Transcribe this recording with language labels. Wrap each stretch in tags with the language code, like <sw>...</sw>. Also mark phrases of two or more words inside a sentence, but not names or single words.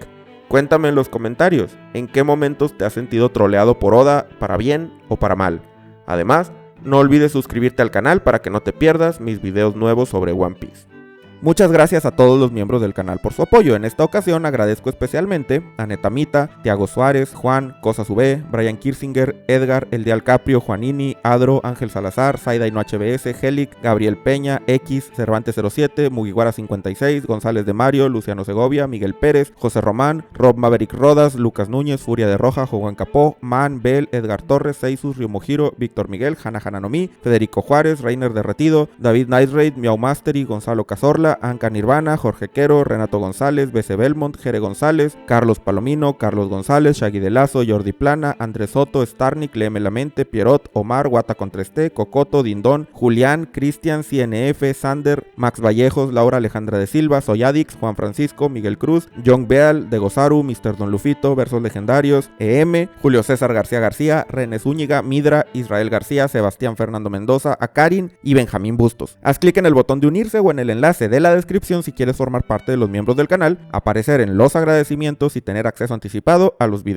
<es>Cuéntame en los comentarios, en qué momentos te has sentido troleado por Oda, para bien o para mal. Además, no olvides suscribirte al canal para que no te pierdas mis videos nuevos sobre One Piece. Muchas gracias a todos los miembros del canal por su apoyo. En esta ocasión agradezco especialmente a Netamita, Tiago Suárez, Juan, Cosas V, Brian Kirsinger, Edgar, Eldial Caprio, Juanini, Adro, Ángel Salazar, Saidaino HBS, Helic, Gabriel Peña, X, Cervantes 07, Mugiwara 56, González de Mario, Luciano Segovia, Miguel Pérez, José Román, Rob Maverick Rodas, Lucas Núñez, Furia de Roja, Juan Capó, Man, Bel, Edgar Torres, Seisus, Ryomojiro, Víctor Miguel, Hana Hananomi, Federico Juárez, Reiner Derretido, David Nightraid, Miau Mastery, Gonzalo Cazorla, Anca Nirvana, Jorge Quero, Renato González, BC Belmont, Jere González, Carlos Palomino, Carlos González, Shaggy de Lazo, Jordi Plana, Andrés Soto, Starnik, Léeme la Mente, Pierrot, Omar, Guata Contreste, Cocoto, Dindón, Julián, Cristian, CNF, Sander, Max Vallejos, Laura Alejandra de Silva, Soyadix, Juan Francisco, Miguel Cruz, John Beal, De Gozaru, Mr. Don Lufito, Versos Legendarios, EM, Julio César García García, René Zúñiga, Midra, Israel García, Sebastián Fernando Mendoza, Akarin y Benjamín Bustos. Haz clic en el botón de unirse o en el enlace de de la descripción si quieres formar parte de los miembros del canal, aparecer en los agradecimientos y tener acceso anticipado a los videos.</es>